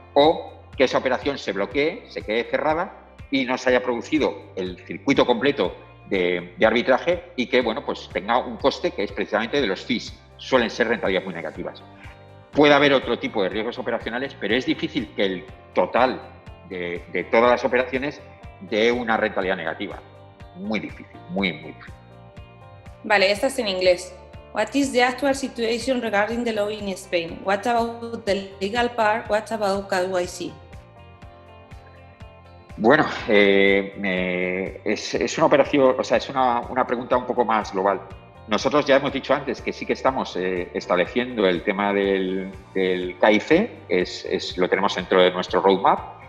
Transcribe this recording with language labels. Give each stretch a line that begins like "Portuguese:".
Spanish: O que esa operación se bloquee, se quede cerrada y no se haya producido el circuito completo de arbitraje y que, bueno, pues tenga un coste que es precisamente de los fees, suelen ser rentabilidades muy negativas. Puede haber otro tipo de riesgos operacionales, pero es difícil que el total de todas las operaciones dé una rentabilidad negativa. Muy difícil, muy difícil. Vale, esta es en inglés.
English: What is the actual situation regarding the law in Spain? What about the legal part? What about KYC?
Spanish: Bueno, es una operación, o sea, es una pregunta un poco más global. Nosotros ya hemos dicho antes que sí que estamos estableciendo el tema del KIC, lo tenemos dentro de nuestro roadmap.